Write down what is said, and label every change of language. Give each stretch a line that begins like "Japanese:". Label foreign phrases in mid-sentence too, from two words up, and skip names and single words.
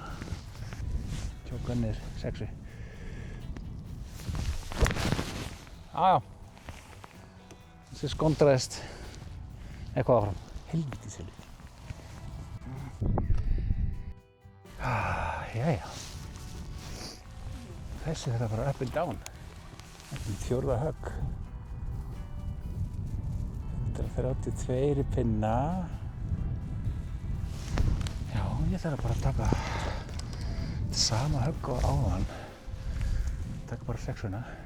Icelandic: Tjóka niður 6. Jájá. Þessi skondraðist eitthvað áfram. Helviti selvi. Jæja. Þessi þetta bara
English: up and down.
Icelandic: Þetta er 4. högg. 132 pinna. Já, ég þarf bara að taka sama högg og áðan. Taka bara 6-una.